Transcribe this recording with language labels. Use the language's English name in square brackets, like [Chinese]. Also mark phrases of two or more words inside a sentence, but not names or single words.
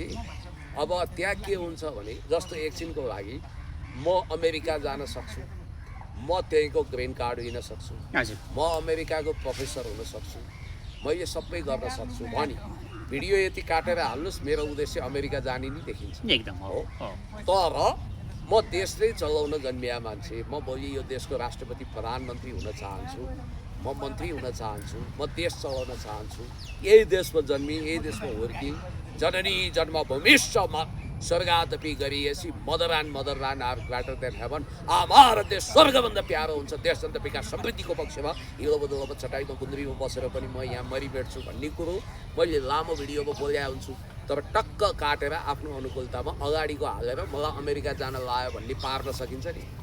[Nepali] अब त्यहाँ के हुन्छ भने जस्तो एकछिनको लागि म अमेरिका जान सक्छु, म त्यहीँको ग्रिन कार्ड लिन सक्छु, म अमेरिकाको प्रोफेसर हुन सक्छु, मैले सबै गर्न सक्छु भने भिडियो यति काटेर हाल्नुहोस्, मेरो उद्देश्य अमेरिका जाने नै देखिन्छ एकदम हो। तर म देशले चलाउन जन्मिया मान्छे, म भोलि यो देशको राष्ट्रपति प्रधानमन्त्री हुन चाहन्छु, म मन्त्री हुन चाहन्छु, म देश चलाउन चाहन्छु, यही देशमा जन्मी, यही देशमा हुर्की, [Sanskrit] जननी जन्मभूमिश्च स्वर्गादपि गरिएसी [English] mother are greater than heaven. [Nepali] हाम्रो देश स्वर्गभन्दा प्यारो हुन्छ। देशजन्त विकास समृद्धिको पक्षमा हिलोबदोलोमा चटाइमा गुन्द्रीमा बसेर पनि म यहाँ मरिबेट्छु भन्ने कुरो मैले लामो भिडियोमा बोल्या हुन्छु। तर टक्क काटेर आफ्नो अनुकूलतामा अगाडिको हालेर मलाई अमेरिका जान लायो भन्ने पार्न सकिन्छ नि।